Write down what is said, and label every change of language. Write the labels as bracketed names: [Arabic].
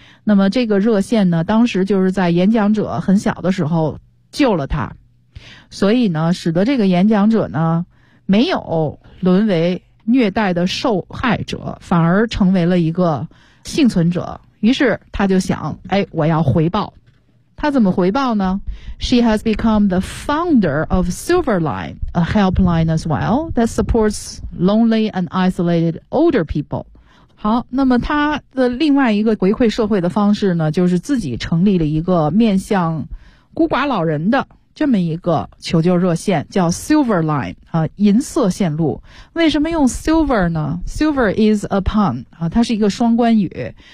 [Chinese] 那么这个热线呢当时就是在演讲者很小的时候救了他，所以呢使得这个演讲者呢没有沦为虐待的受害者，反而成为了一个幸存者。于是他就想，哎，我要回报。他怎么回报呢？ [English] She has become the founder of Silverline, a helpline as well that supports lonely and isolated older people. [Chinese] 好，那么他的另外一个回馈社会的方式呢就是自己成立了一个面向孤寡老人的这么一个求救热线，叫 Silver Line 啊，银色线路。为什么用 Silver 呢？ [English] Silver is a pun [Chinese] 啊，它是一个双关语。